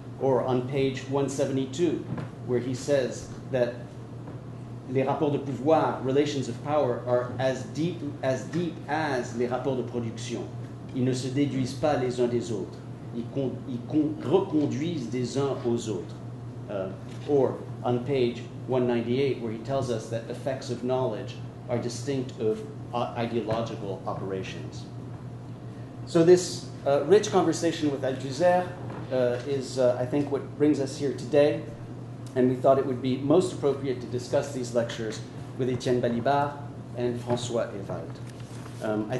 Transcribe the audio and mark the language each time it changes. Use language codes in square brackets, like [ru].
[en] Or on page 172, where he says that [fr] les rapports de pouvoir, [en] relations of power, are as deep as [fr] les rapports de production. Ils ne se déduisent pas les uns des autres. Ils reconduisent des uns aux autres. [en] Or on page 198, where he tells us that effects of knowledge are distinct of ideological operations. So this rich conversation with Althusser is, I think, what brings us here today. And we thought it would be most appropriate to discuss these lectures with Etienne Balibar and François Ewald.